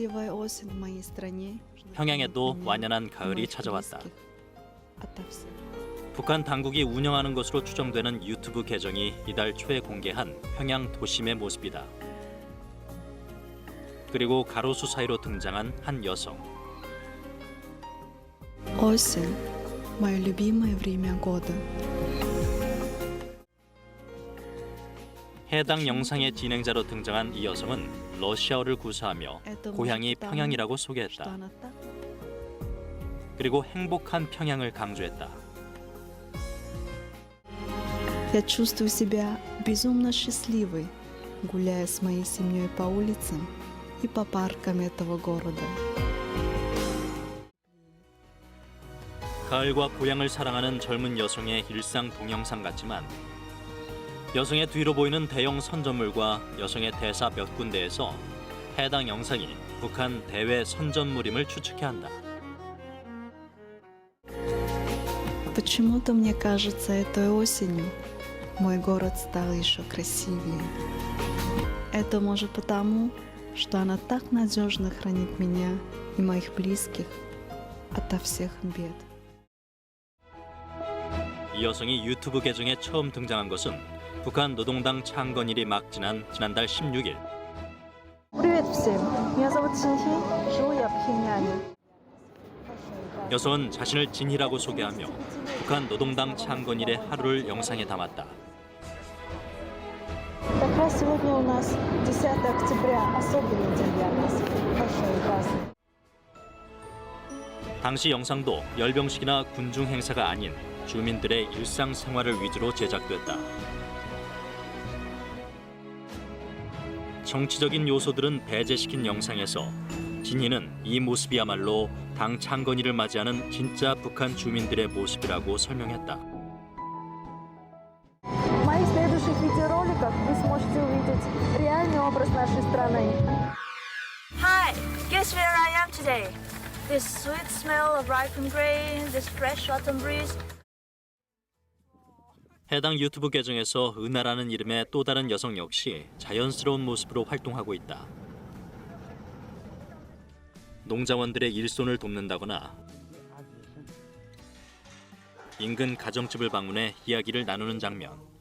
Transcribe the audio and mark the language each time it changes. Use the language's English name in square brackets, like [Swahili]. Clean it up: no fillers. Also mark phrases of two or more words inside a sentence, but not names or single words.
[Korean] 평양에도 완연한 가을이 찾아왔다. 북한 당국이 운영하는 것으로 추정되는 유튜브 계정이 이달 초에 공개한 평양 도심의 모습이다. 그리고 가로수 사이로 등장한 한 여성. [Russian] Осень, мое любимое время года. [Korean] 해당 영상의 진행자로 등장한 이 여성은 러시아어를 구사하며 고향이 평양이라고 소개했다. 그리고 행복한 평양을 강조했다. [Russian] Я чувствую себя безумно счастливой, гуляя с моей семьей по улицам и по паркам этого города. [Korean] 가을과 고향을 사랑하는 젊은 여성의 일상 동영상 같지만 여성의 뒤로 보이는 대형 선전물과 여성의 대사 몇 군데에서 해당 영상이 북한 대외 선전물임을 추측해 한다. [Russian] Почему-то мне кажется, этой осенью мой город стал еще красивее. Это может потому, что она так надежно хранит меня и моих близких ото всех бед. [Korean] 이 여성이 유튜브 계정에 처음 등장한 것은 북한 노동당 창건일이 막 지난 지난달 16일. [Russian] Привет всем. Меня зовут Синхи. Живу я в Пхеньяне. [Korean] 여성은 자신을 진희라고 소개하며 북한 노동당 창건일의 하루를 영상에 담았다. [Russian] Как раз сегодня у нас 10 октября, особенный день для нас. Большой праздник. [Korean] 당시 영상도 열병식이나 군중 행사가 아닌 주민들의 일상생활을 위주로 제작됐다. 정치적인 요소들은 배제시킨 영상에서 진희는 이 모습이야말로 당 창건일을 맞이하는 진짜 북한 주민들의 모습이라고 설명했다. [Russian] В моих следующих видеороликах вы сможете увидеть реальный образ нашей страны. [English] Hi, guess where I am today? This sweet smell of ripened grain, this fresh autumn breeze. [Korean] 해당 유튜브 계정에서 은하라는 이름의 또 다른 여성 역시 자연스러운 모습으로 활동하고 있다. 농자원들의 일손을 돕는다거나 인근 가정집을 방문해 이야기를 나누는 장면.